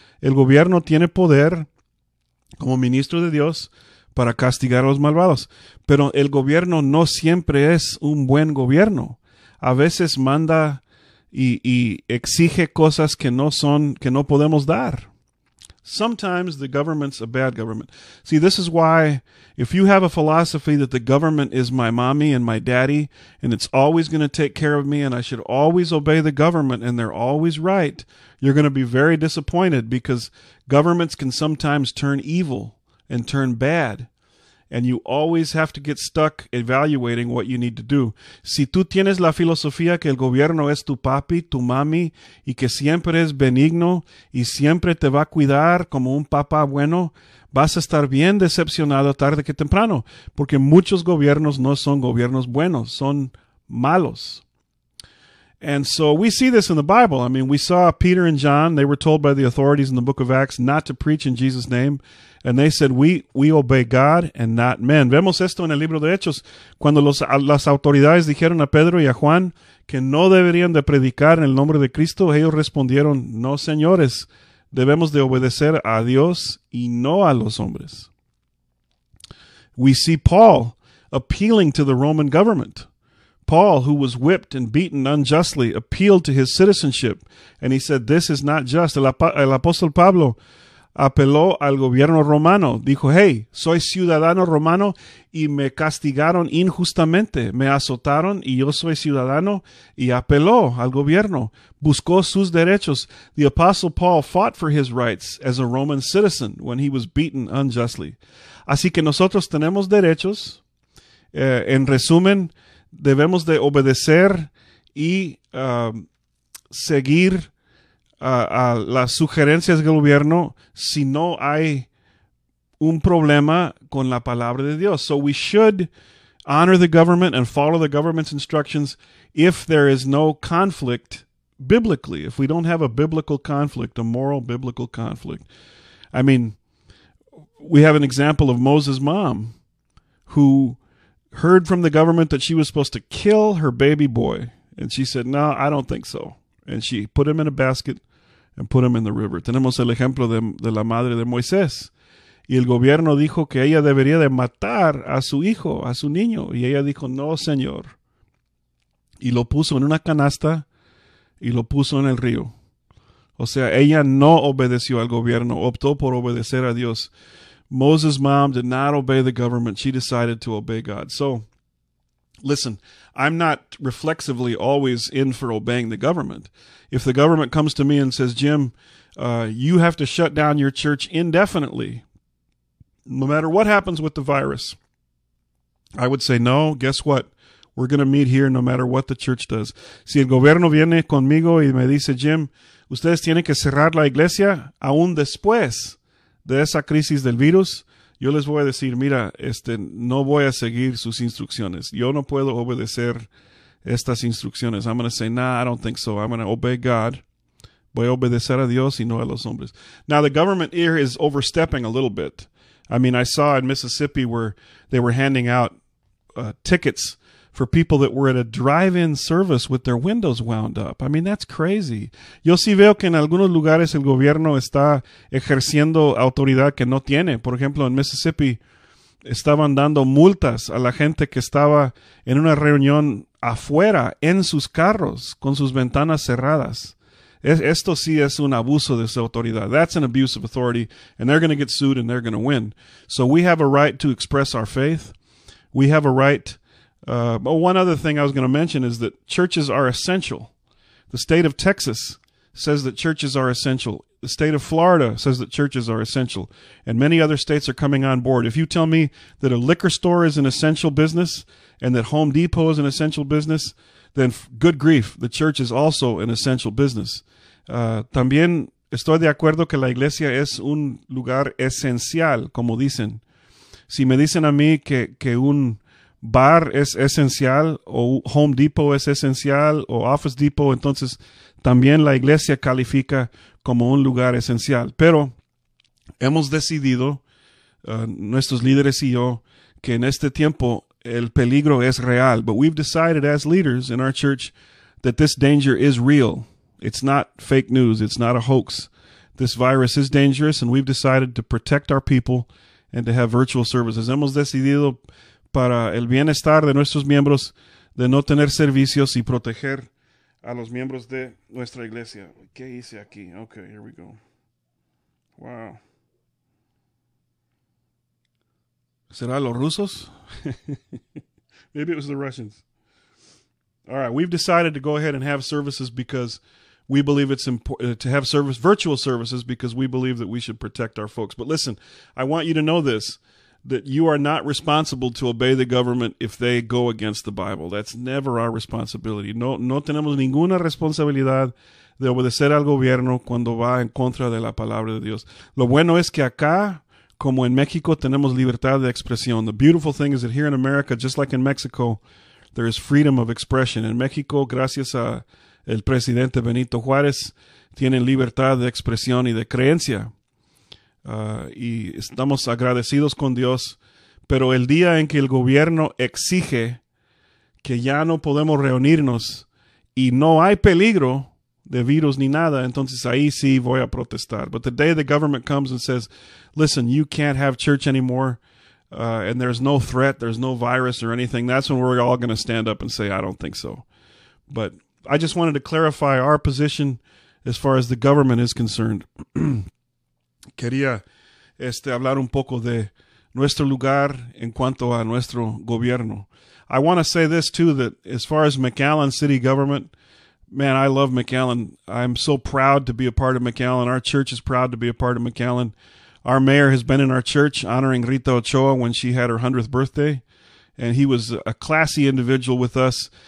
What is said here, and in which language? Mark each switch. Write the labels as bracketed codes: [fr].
[es] El gobierno tiene poder como ministro de Dios para castigar a los malvados. Pero el gobierno no siempre es un buen gobierno. A veces manda y exige cosas que no podemos dar. [en] Sometimes the government's a bad government. See, this is why if you have a philosophy that the government is my mommy and my daddy and it's always going to take care of me and I should always obey the government and they're always right, you're going to be very disappointed because governments can sometimes turn evil and turn bad. And you always have to get stuck evaluating what you need to do. [es] Si tú tienes la filosofía que el gobierno es tu papi, tu mami, y que siempre es benigno y siempre te va a cuidar como un papá bueno, vas a estar bien decepcionado tarde que temprano, porque muchos gobiernos no son gobiernos buenos, son malos. [en] And so we see this in the Bible. I mean, we saw Peter and John, they were told by the authorities in the book of Acts not to preach in Jesus' name. And they said, we obey God and not men. [es] Vemos esto en el libro de Hechos, cuando las autoridades dijeron a Pedro y a Juan que no deberían de predicar en el nombre de Cristo. Ellos respondieron, no, señores, debemos de obedecer a Dios y no a los hombres. [en] We see Paul appealing to the Roman government. Paul, who was whipped and beaten unjustly, appealed to his citizenship, and he said, this is not just. [es] El apóstol Pablo apeló al gobierno romano. Dijo, hey, soy ciudadano romano y me castigaron injustamente. Me azotaron y yo soy ciudadano, y apeló al gobierno. Buscó sus derechos. [en] The apostle Paul fought for his rights as a Roman citizen when he was beaten unjustly. [es] Así que nosotros tenemos derechos. En resumen, debemos de obedecer y seguir a las sugerencias del gobierno si no hay un problema con la palabra de Dios. [en] So we should honor the government and follow the government's instructions if there is no conflict biblically, if we don't have a biblical conflict, a moral biblical conflict. I mean, we have an example of Moses' mom who heard from the government that she was supposed to kill her baby boy. And she said, no, I don't think so. And she put him in a basket and put him in the river. [es] Tenemos el ejemplo de la madre de Moisés. Y el gobierno dijo que ella debería de matar a su hijo, a su niño. Y ella dijo, no, señor. Y lo puso en una canasta y lo puso en el río. O sea, ella no obedeció al gobierno, optó por obedecer a Dios. [en] Moses' mom did not obey the government. She decided to obey God. So, listen, I'm not reflexively always in for obeying the government. If the government comes to me and says, Jim, you have to shut down your church indefinitely, no matter what happens with the virus, I would say, no, guess what? We're going to meet here no matter what the church does. [es] Si el gobierno viene conmigo y me dice, Jim, ustedes tienen que cerrar la iglesia aún después de esa crisis del virus, yo les voy a decir, mira, no voy a seguir sus instrucciones. Yo no puedo obedecer estas instrucciones. [en] I'm going to say, nah, I don't think so. I'm going to obey God. [es] Voy a obedecer a Dios y no a los hombres. [en] Now, the government here is overstepping a little bit. I mean, I saw in Mississippi where they were handing out tickets for people that were at a drive-in service with their windows wound up. I mean, that's crazy. [es] Yo sí veo que en algunos lugares el gobierno está ejerciendo autoridad que no tiene. Por ejemplo, en Mississippi estaban dando multas a la gente que estaba en una reunión afuera, en sus carros, con sus ventanas cerradas. Esto sí es un abuso de su autoridad. [en] That's an abuse of authority, and they're going to get sued and they're going to win. So we have a right to express our faith. We have a right. One other thing I was going to mention is that churches are essential. The state of Texas says that churches are essential. The state of Florida says that churches are essential. And many other states are coming on board. If you tell me that a liquor store is an essential business and that Home Depot is an essential business, then good grief, the church is also an essential business. [es] También estoy de acuerdo que la iglesia es un lugar esencial, como dicen. Si me dicen a mí que un bar es esencial o Home Depot es esencial o Office Depot, entonces también la iglesia califica como un lugar esencial. Pero hemos decidido, nuestros líderes y yo, que en este tiempo el peligro es real. [en] But we've decided as leaders in our church that this danger is real. It's not fake news. It's not a hoax. This virus is dangerous, and we've decided to protect our people and to have virtual services. [es] Hemos decidido para el bienestar de nuestros miembros de no tener servicios y proteger a los miembros de nuestra iglesia. ¿Qué hice aquí? [en] Okay, here we go. Wow. [es] ¿Será los rusos? [en] Maybe it was the Russians. All right, we've decided to go ahead and have services because we believe it's important to have virtual services because we believe that we should protect our folks. But listen, I want you to know this, that you are not responsible to obey the government if they go against the Bible. That's never our responsibility. [es] No tenemos ninguna responsabilidad de obedecer al gobierno cuando va en contra de la palabra de Dios. Lo bueno es que acá, como en México, tenemos libertad de expresión. [en] The beautiful thing is that here in America, just like in Mexico, there is freedom of expression. [es] En México, gracias a el presidente Benito Juárez, tienen libertad de expresión y de creencia. Y estamos agradecidos con Dios. Pero el día en que el gobierno exige que ya no podemos reunirnos y no hay peligro de virus ni nada, entonces ahí sí voy a protestar. [en] But the day the government comes and says, listen, you can't have church anymore, and there's no threat, there's no virus or anything, that's when we're all going to stand up and say, I don't think so. But I just wanted to clarify our position as far as the government is concerned. [es] Quería hablar un poco de nuestro lugar en cuanto a nuestro gobierno. [en] I want to say this too, that as far as McAllen city government, man, I love McAllen. I'm so proud to be a part of McAllen. Our church is proud to be a part of McAllen. Our mayor has been in our church honoring Rita Ochoa when she had her 100th birthday, and he was a classy individual with us.